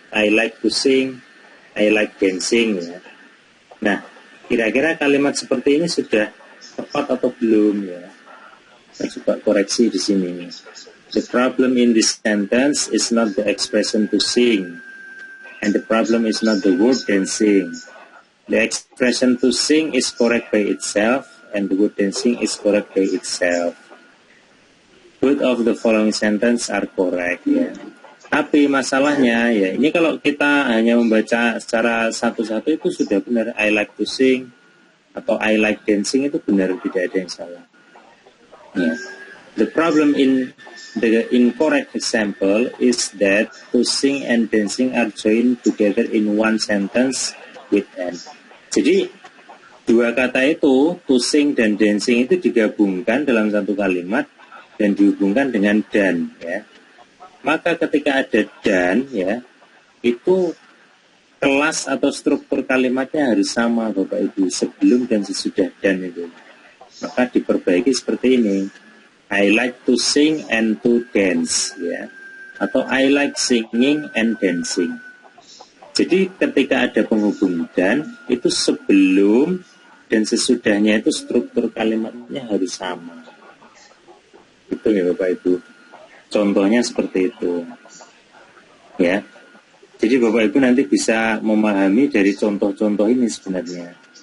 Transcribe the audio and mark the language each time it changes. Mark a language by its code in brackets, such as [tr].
[en] I like to sing, I like dancing [id] ya. Nah kira-kira kalimat seperti ini sudah tepat atau belum ya? Saya coba koreksi di sini. [en] The problem in this sentence is not the expression to sing, and the problem is not the word dancing. The expression to sing is correct by itself, and the word dancing is correct by itself. Both of the following sentence are correct. [id] Ya. Tapi masalahnya ya, ini kalau kita hanya membaca secara satu-satu itu sudah benar. [en] I like to sing [id] atau [en] I like dancing [id] itu benar, tidak ada yang salah. Ya. [en] The problem in the incorrect example is that to sing and dancing are joined together in one sentence with and. [id] Jadi dua kata itu, to sing dan dancing itu digabungkan dalam satu kalimat dan dihubungkan dengan dan ya. Maka ketika ada dan ya, itu kelas atau struktur kalimatnya harus sama Bapak Ibu sebelum dan sesudah dan itu. Maka diperbaiki seperti ini. [en] I like to sing and to dance [id] ya. Atau [en] I like singing and dancing. [id] Jadi ketika ada penghubung dan itu sebelum dan sesudahnya itu struktur kalimatnya harus sama. Itu ya Bapak Ibu. Contohnya seperti itu. Ya. Jadi Bapak Ibu nanti bisa memahami dari contoh-contoh ini sebenarnya.